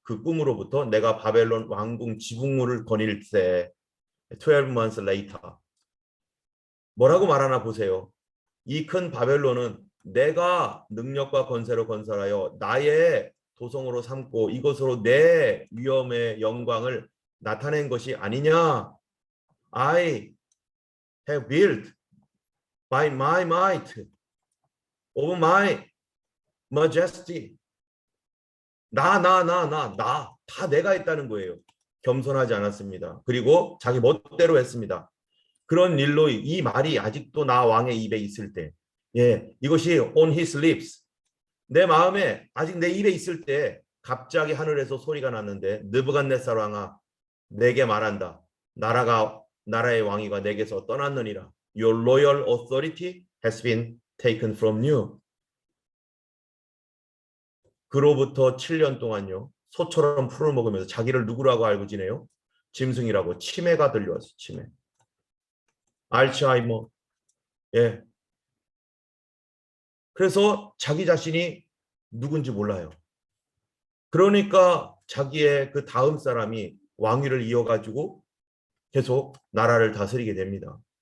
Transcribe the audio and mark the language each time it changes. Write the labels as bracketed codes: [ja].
[ko] 그 꿈으로부터 내가 바벨론 왕궁 지붕문을 거닐 때 [en] 12 months later. [ko] 뭐라고 말하나 보세요. 이 큰 바벨론은 내가 능력과 권세로 건설하여 나의 도성으로 삼고 이것으로 내 위엄의 영광을 나타낸 것이 아니냐. [en] I have built by my might of my majesty. [ko] 다 내가 했다는 거예요. 겸손하지 않았습니다. 그리고 자기 멋대로 했습니다. 그런 일로 이 말이 아직도 나 왕의 입에 있을 때, 예, 이것이 [en] on his lips, [ko] 내 마음에 아직 내 입에 있을 때 갑자기 하늘에서 소리가 났는데, 느부갓네살 왕아, 내게 말한다. 나라의 왕위가 내게서 떠났느니라. [en] Your royal authority has been taken from you. [ko] 그로부터 7년 동안요, 소처럼 풀을 먹으면서 자기를 누구라고 알고 지내요? 짐승이라고. 치매가 들려왔어요. 치매. 알츠하이머. 예. 그래서 자기 자신이 누군지 몰라요. 그러니까 자기의 그 다음 사람이 왕위를 이어가지고 계속 나라를 다스리게 됩니다.